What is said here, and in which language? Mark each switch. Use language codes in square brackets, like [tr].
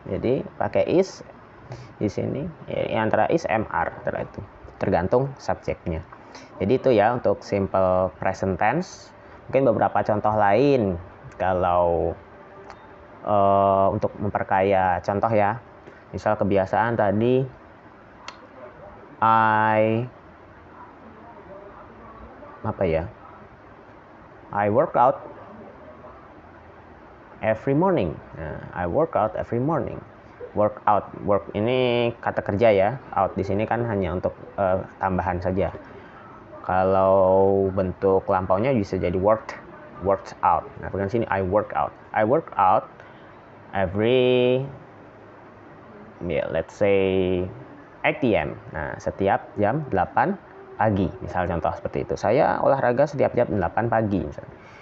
[id] Jadi pakai is di sini ya, antara is mr antara itu. Tergantung subjeknya. Jadi itu ya untuk simple present tense. Mungkin beberapa contoh lain kalau untuk memperkaya contoh ya. Misal kebiasaan tadi [en] I work out every morning. Nah, I work out every morning. [id] Work ini kata kerja ya. Out di sini kan hanya untuk tambahan saja. Kalau bentuk lampaunya bisa jadi worked out. Nah, bukan sini [en] I work out every let's say 8 p.m. [id] Nah, setiap jam 8 pagi. Misal contoh seperti itu. Saya olahraga setiap jam 8 pagi misalnya.